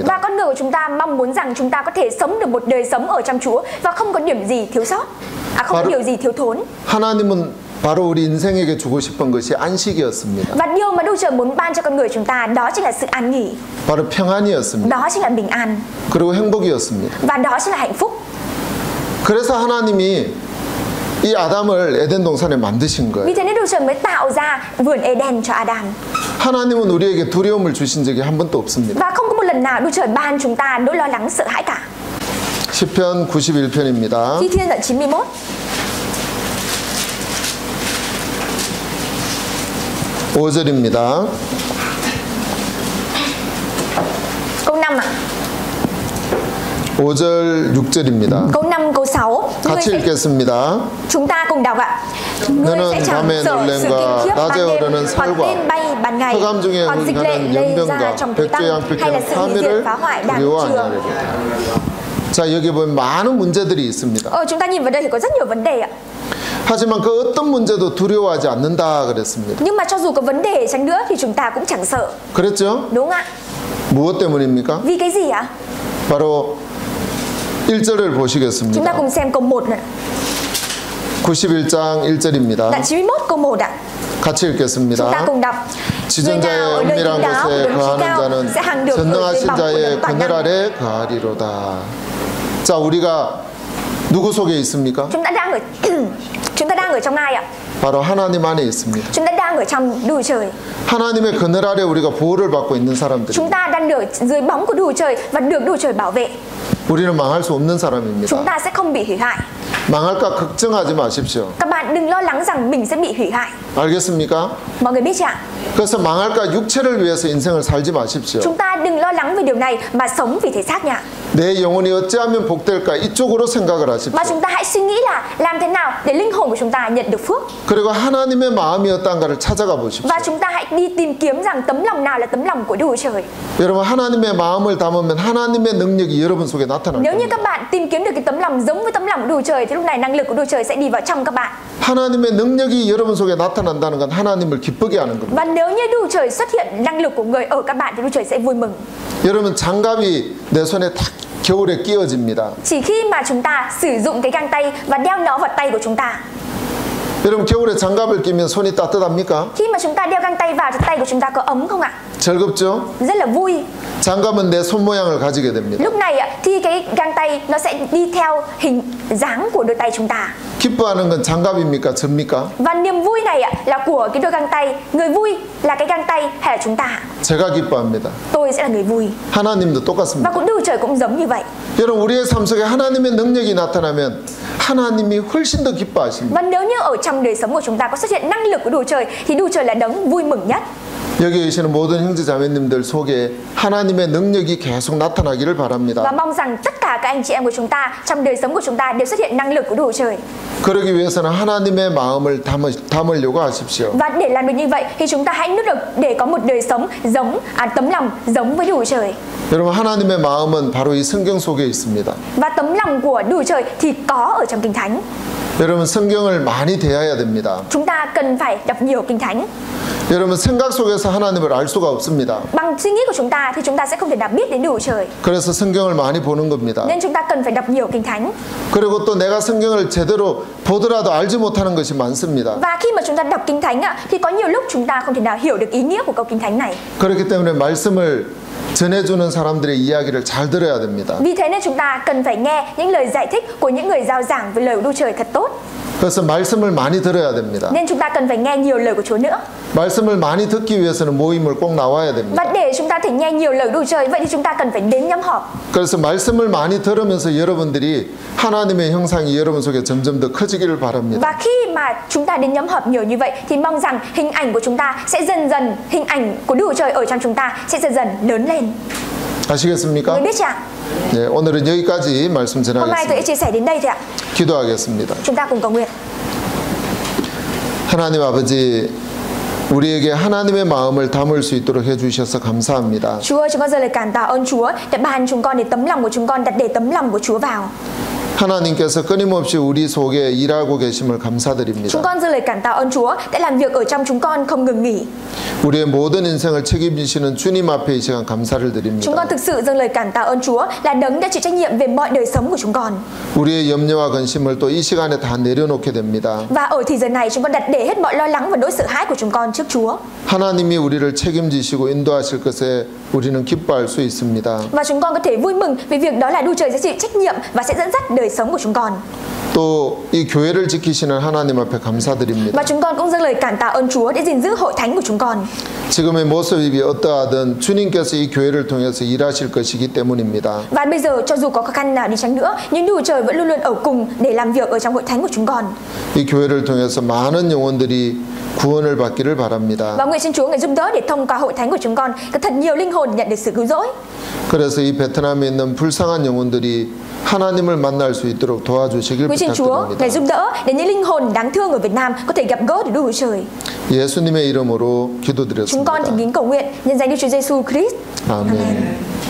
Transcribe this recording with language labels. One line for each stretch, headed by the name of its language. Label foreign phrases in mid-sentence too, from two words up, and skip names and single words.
Vietnamese: Và con người của chúng ta mong muốn rằng chúng ta có thể sống được một đời sống ở trong Chúa và không có điểm gì thiếu sót, không có điều gì thiếu thốn.
Korean: 하나님은 바로 우리 인생에게 주고 싶은 것이 안식이었습니다.
Vietnamese: Và điều mà Đức Chúa Trời muốn ban cho con người chúng ta đó chính là sự an nghỉ,
Korean: 바로 평안이었습니다.
Vietnamese: đó chính là bình an
Korean: 그리고 행복이었습니다.
Vietnamese: và đó chính là hạnh phúc.
Korean: 그래서 하나님이 이 아담을 에덴 동산에 만드신 거예요.
Vietnamese: Vì thế nên Đức Chúa Trời mới tạo ra vườn Eden cho Adam.
Korean: 하나님은 우리에게 두려움을 주신 적이 한 번도 없습니다.
Vietnamese: Và không có một lần nào Đức Chúa Trời ban chúng ta nỗi lo lắng sợ hãi cả.
Korean: 시편 91편입니다.
Vietnamese: Thi Thiên đoạn 91.
Korean: 오 절입니다.
Vietnamese: Câu 5 ạ.
Korean: 5절 6절입니다.
Vietnamese: Câu 5, câu 6.
Korean: 같이 읽겠습니다.
Vietnamese: Chúng ta cùng đọc ạ. Ngươi
Korean: 너는
Vietnamese: sẽ chẳng
Korean: 밤의
Vietnamese: sợ sự
Korean: 놀램과
Vietnamese: kinh khiếp ban
Korean: 낮에
Vietnamese: đêm,
Korean: 오르는
Vietnamese: hoặc
Korean: 살과
Vietnamese: tên bay ban ngày,
Korean: 흑암 중에
Vietnamese: hoặc dịch lệ
Korean: 흘러가는
Vietnamese: lây ra
Korean: 연병과
Vietnamese: trong tối tăm, hay là
Korean: 백조양피키는
Vietnamese: sự hủy diệt
Korean: 파멸을
Vietnamese: phá hoại đang
Korean: 두려워
Vietnamese: trường.
Korean: 아니하리라. 자, 여기 보면 많은 문제들이 있습니다.
Vietnamese: Chúng ta nhìn vào đây thì có rất nhiều vấn đề ạ.
Korean: 하지만 그 어떤 문제도 두려워하지 않는다 그랬습니다.
Vietnamese: Nhưng mà cho dù có vấn đề chăng nữa thì chúng ta cũng chẳng sợ.
Korean: 그랬죠?
Vietnamese: Đúng ạ?
Korean: 무엇 때문입니까?
Vietnamese: Vì cái gì ạ?
Korean: 바로 1절을
Vietnamese: Chúng ta
Korean: 보시겠습니다.
Vietnamese: cùng xem câu 1 này.
Korean: 91장 1절입니다.
Vietnamese: Đoạn 91 câu 1 ạ.
Korean: 같이
Vietnamese: Chúng ta
Korean: 읽겠습니다.
Vietnamese: cùng đọc. Người nào
Korean: 지존자의
Vietnamese: ở nơi
Korean: 은밀한
Vietnamese: kín đáo,
Korean: 곳에
Vietnamese: đứng trí cao
Korean: 거하는
Vietnamese: sẽ hàng được
Korean: 자는
Vietnamese: ở dưới
Korean: 전능하신
Vietnamese: bóng của
Korean: 자의
Vietnamese: đấng toàn
Korean: 그늘
Vietnamese: năng.
Korean: 아래 거하리로다. 자, 우리가 누구 속에 있습니까?
Vietnamese: Chúng ta đang ở trong ai ạ?
Korean: 바로 하나님 안에 있습니다.
Vietnamese: Chúng ta đang ở trong Đức Chúa Trời.
Korean: 하나님의 그늘 아래 우리가 보호를 받고 있는 사람들입니다.
Vietnamese: Chúng ta đang ở dưới bóng của Đức Chúa Trời và được Đức Chúa Trời bảo vệ.
Korean: 우리는 망할 수 없는
Vietnamese: Chúng
Korean: 사람입니다.
Vietnamese: ta sẽ không bị hủy hoại.
Korean: 망할까 걱정하지 마십시오.
Vietnamese: Các bạn đừng lo lắng rằng mình sẽ bị hủy hoại.
Korean: 알겠습니까?
Vietnamese: Mọi người biết chưa ạ?
Korean: 그래서 망할까 육체를 위해서 인생을 살지 마십시오.
Vietnamese: Chúng ta đừng lo lắng về điều này mà sống vì thể xác nha.
Korean: 내 영혼이 어찌하면 복될까 이쪽으로 생각을 하십시오.
Vietnamese: Mà chúng ta hãy suy nghĩ là làm thế nào để linh hồn của chúng ta nhận được phước.
Korean: 그리고 하나님의 마음이 어떤가를 찾아가 보십시오.
Vietnamese: Và chúng ta hãy đi tìm kiếm rằng tấm lòng nào là tấm lòng của Đức Chúa Trời.
Korean: 여러분 하나님의 마음을 담으면 하나님의 능력이 여러분 속에 나타날
Vietnamese: Nếu như
Korean: 겁니다.
Vietnamese: các bạn tìm kiếm được cái tấm lòng giống với tấm lòng của Đức Chúa Trời thì lúc này năng lực của Đức Chúa Trời sẽ đi vào trong các bạn.
Korean: 하나님의 능력이 여러분 속에 나타난다는 건 하나님을 기쁘게 하는 겁니다.
Vietnamese: Và nếu như Đức Chúa Trời xuất hiện năng lực của người ở các bạn thì Đức Chúa Trời sẽ vui mừng.
Korean: 여러분 장갑이 내 손에 딱 겨울에 끼워집니다.
Vietnamese: Chỉ khi mà chúng ta sử dụng cái găng tay và đeo nó vào tay của chúng ta.
Korean: 여러분 겨울에 장갑을 끼면 손이 따뜻합니까?
Vietnamese: Khi mà chúng ta đeo găng tay vào thì tay của chúng ta có ấm không ạ?
Korean: 즐겁죠?
Vietnamese: Rất là vui.
Korean: 장갑은 내 손 모양을 가지게 됩니다.
Vietnamese: Lúc này thì cái găng tay nó sẽ đi theo hình dáng của đôi tay chúng ta.
Korean: 기뻐하는 건 장갑입니까? 접니까?
Vietnamese: Và niềm vui này là của cái đôi găng tay. Người vui là cái găng tay hay là chúng ta?
Korean: 제가 기뻐합니다.
Vietnamese: Tôi sẽ là người vui.
Korean: 하나님도
Vietnamese: Và
Korean: 똑같습니다.
Vietnamese: cũng Đức Chúa Trời cũng giống như vậy.
Korean: 여러분 우리의 삶 속에 하나님의 능력이 나타나면 하나님이 훨씬 더 기뻐하십니다.
Vietnamese: Và nếu như ở trong đời sống của chúng ta có xuất hiện năng lực của Đức Chúa Trời thì Đức Chúa Trời là đấng vui mừng nhất.
Korean: 여기 계시는 모든 형제 자매님들 속에 하나님의 능력이 계속 나타나기를
Vietnamese: Và
Korean: 바랍니다.
Vietnamese: mong rằng tất cả các anh chị em của chúng ta trong đời sống của chúng ta đều xuất hiện năng lực của Đức Chúa Trời.
Korean: 그러기 위해서는 하나님의 마음을 담으려고 하십시오.
Vietnamese: Và để làm được như vậy thì chúng ta hãy nỗ lực để có một đời sống giống tấm lòng giống với Đức Chúa Trời.
Korean: 여러분 하나님의 마음은 바로 이 성경 속에 있습니다.
Vietnamese: Và tấm lòng của Đức Chúa Trời thì có ở trong Kinh Thánh.
Korean: 여러분 성경을 많이 대해야 됩니다.
Vietnamese: Chúng ta cần phải đọc nhiều Kinh Thánh.
Korean: 여러분 생각 속에서 하나님을 알 수가 없습니다.
Vietnamese: Bằng suy nghĩ của chúng ta thì chúng ta sẽ không thể nào biết đến Đức Chúa Trời.
Korean: 그래서 성경을 많이 보는 겁니다.
Vietnamese: Nên chúng ta cần phải đọc nhiều Kinh Thánh.
Korean: 그리고 또 내가 성경을 제대로 보더라도 알지 못하는 것이 많습니다.
Vietnamese: Và khi mà chúng ta đọc Kinh Thánh thì có nhiều lúc chúng ta không thể nào hiểu được ý nghĩa của câu Kinh Thánh này.
Korean: 그렇기 때문에 말씀을 전해주는 사람들의 이야기를 잘 들어야 됩니다.
Vietnamese: Vì thế nên chúng ta cần phải nghe những lời giải thích của những người rao giảng về lời của Đức Chúa Trời thật tốt.
Korean: 그래서 말씀을 많이 들어야 됩니다.
Vietnamese: Nên chúng ta cần phải nghe nhiều lời của Chúa nữa.
Korean: 말씀을 많이 듣기 위해서는 모임을 꼭 나와야 됩니다.
Vietnamese: Và để chúng ta thể nghe nhiều lời của Đức Chúa Trời, vậy thì chúng ta cần phải đến nhóm họp.
Korean: 그래서 말씀을 많이 들으면서 여러분들이 하나님의 형상이 여러분 속에 점점 더 커지기를 바랍니다.
Vietnamese: Và khi mà chúng ta đến nhóm họp nhiều như vậy thì mong rằng hình ảnh của chúng ta sẽ dần dần, hình ảnh của Đức Chúa Trời ở trong chúng ta sẽ dần dần lớn lên.
Korean: 아시겠습니까?
Vietnamese: Người biết chưa ạ?
Korean: 네, 오늘은 여기까지 말씀
Vietnamese: Hôm nay tôi
Korean: 전하겠습니다.
Vietnamese: sẽ chia sẻ đến đây thôi ạ.
Korean: 기도하겠습니다.
Vietnamese: Chúng ta cùng cầu nguyện.
Korean: 하나님 아버지, 우리에게 하나님의 마음을 담을 수 있도록 해주셔서 감사합니다.
Vietnamese: Chúa ơi, chúng con dâng lời cảm tạ ơn Chúa đã ban chúng con để tấm lòng của chúng con đặt để tấm lòng của Chúa vào.
Korean: 하나님께서 끊임없이 우리 속에 일하고 계심을
Vietnamese: Chúng
Korean: 감사드립니다.
Vietnamese: con dâng lời cảm tạ ơn Chúa đã làm việc ở trong chúng con không ngừng nghỉ.
Korean: 우리의 모든 인생을 책임지시는 주님 앞에 이 시간 감사를
Vietnamese: Chúng
Korean: 드립니다.
Vietnamese: con thực sự dâng lời cảm tạ ơn Chúa là đấng đã chịu trách nhiệm về mọi đời sống của chúng con.
Korean: 우리의 염려와 근심을 또 이 시간에 다 내려놓게 됩니다.
Vietnamese: Và ở thì giờ này chúng con đặt để hết mọi lo lắng và nỗi sợ hãi của chúng con trước Chúa.
Korean: 하나님이 우리를 책임지시고 인도하실 것에 우리는 기뻐할 수 있습니다.
Vietnamese: Và chúng con có thể vui mừng vì việc đó là Đức Trời sẽ chịu trách nhiệm và sẽ dẫn dắt đời sống của chúng con.
Korean: 또 이 교회를 지키시는 하나님 앞에 감사드립니다.
Vietnamese: Và chúng con cũng dâng lời cảm tạ ơn Chúa để gìn giữ hội thánh của chúng con.
Korean: 지금의 모습이 어떠하든 주님께서 이 교회를 통해서 일하실 것이기 때문입니다.
Vietnamese: Và bây giờ cho dù có khó khăn nào đi chăng nữa, nhưng Đức Trời vẫn luôn luôn ở cùng để làm việc ở trong hội thánh của chúng con.
Korean: 이 교회를 통해서 많은 영혼들이 구원을 받기를 바랍니다.
Vietnamese: Và nguyện xin Chúa ngài giúp đỡ để thông qua hội thánh của chúng con, có thật nhiều linh hồn nhận được sự cứu rỗi.
Korean: 그래서 이 베트남에 있는 불쌍한 영혼들이 하나님을 만날 수 있도록 도와주시길
Vietnamese: Nguyện xin Chúa ngài giúp
Korean: 부탁드립니다.
Vietnamese: đỡ để những linh hồn đáng thương ở Việt Nam có thể gặp gỡ được Đức Chúa Trời.
Korean: 예수님의 이름으로
Vietnamese: Chúng con
Korean: 기도드렸습니다.
Vietnamese: thỉnh kính cầu nguyện nhân danh Đức Chúa Giêsu Christ.
Korean: 아멘.